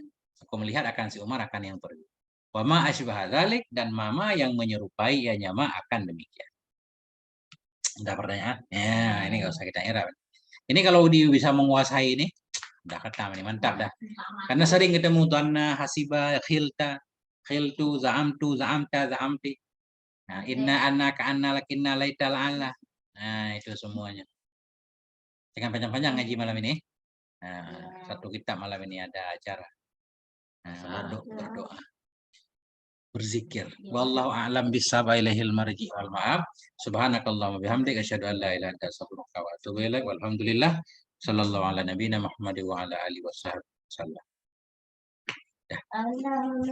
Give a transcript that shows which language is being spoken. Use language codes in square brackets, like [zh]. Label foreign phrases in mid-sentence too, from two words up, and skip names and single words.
[id] Aku melihat akan si Umar akan yang pergi. [ar] وما أشبه ذلك, [id] dan mama yang menyerupai ya nyama akan demikian. Udah pertanyaan? Ya, ini nggak usah kita i'rab. Ini kalau bisa menguasai ini, udah ketam ini, mantap dah. Karena sering ketemu [ar] ظنّ، حسب, خلتَ، خلتُ، زعمتُ، زعمتَ، زعمتِ. [id] Nah, [ar] إنّ أنّ كأنّ لكنّ ليت لعلّ. [id] Nah, itu semuanya. Jangan panjang-panjang ngaji malam ini. Nah, satu kitab malam ini ada acara. Nah, berdoa. Berzikir. [ar] والله أعلم بالصواب، إليه المرجع والمآب. سبحانك اللهم بحمدك أشهد أن لا إله إلا أنت أستغفرك وأتوب إليك. والحمد لله. صلى الله على نبينا محمد وعلى آله وسلم.